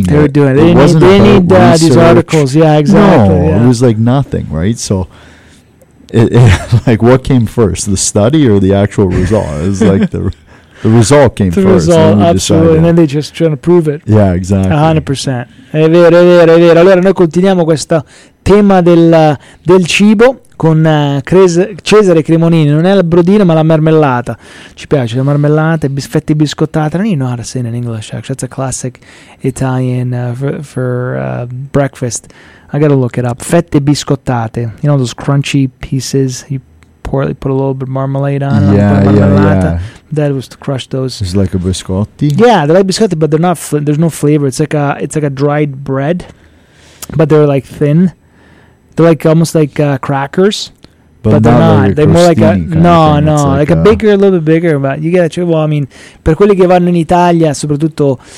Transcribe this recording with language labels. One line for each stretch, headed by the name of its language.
English: it. They didn't need these articles. Yeah, exactly. No, yeah, it was like nothing, right? So, it, like, what came first, the study or the actual result? It was like the The result came the first. The result, and absolutely. Decide, yeah. And then they just trying to prove it. Yeah, exactly.
Italian: 100%. È vero, è vero, è vero. Allora, noi continuiamo questo tema del cibo con Cesare Cremonini. Non è la brodina, ma la marmellata. Ci piace la marmellata e fette biscottate.
English: I don't even know how to say it in English, actually. That's a classic Italian for breakfast. I gotta look it up. Fette biscottate. You know those crunchy pieces? Poorly put a little bit of marmalade on. Yeah. Dad was to crush those. It's like a biscotti. Yeah, they're like biscotti, but they're not. There's no flavor. It's like a dried bread, but they're like thin. They're like almost like crackers, but they're not. Like they're more like a no. Like a bigger, a little bit bigger. But you get it. Well, I mean,
Italian: per quelli che vanno in Italia, soprattutto.